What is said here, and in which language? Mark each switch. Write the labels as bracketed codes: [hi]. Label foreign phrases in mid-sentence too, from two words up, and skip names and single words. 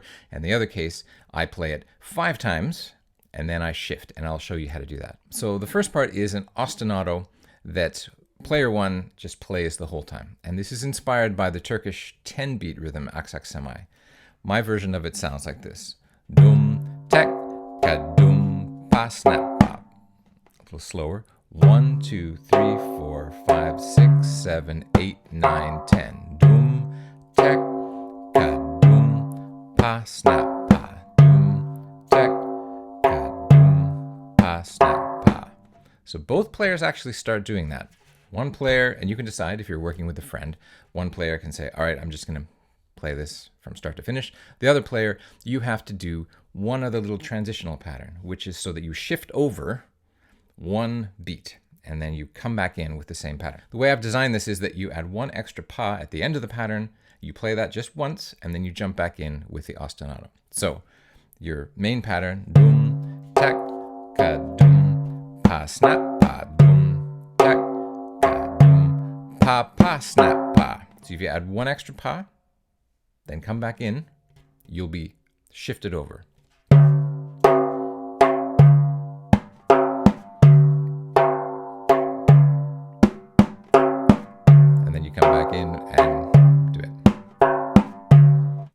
[en] And the other case, I play it 5 times and then I shift, and I'll show you how to do that. So the first part is an ostinato that player 1 just plays the whole time. And this is inspired by the Turkish 10-beat rhythm aksak semai. My version of it sounds like this. Dum, tek, ka-dum, pa, snap, pop. A little slower. 1, 2, 3, 4, 5, 6, 7, 8, 9, 10. Dum, tek, ka-dum, pa, snap, pa. Dum, tek, ka-dum, pa, snap, pa. So both players actually start doing that. One player, and you can decide if you're working with a friend, one player can say, all right, I'm just going to play this from start to finish. The other player, you have to do one other little transitional pattern, which is so that you shift over one beat and then you come back in with the same pattern. The way I've designed this is that you add one extra pa at the end of the pattern, you play that just once, and then you jump back in with the ostinato. So your main pattern, dum, tak, ka, dum, pa, snap, pa, dum, tak, ka, dum, pa, pa, snap, pa. So if you add one extra pa, then come back in, you'll be shifted over. And then you come back in and do it.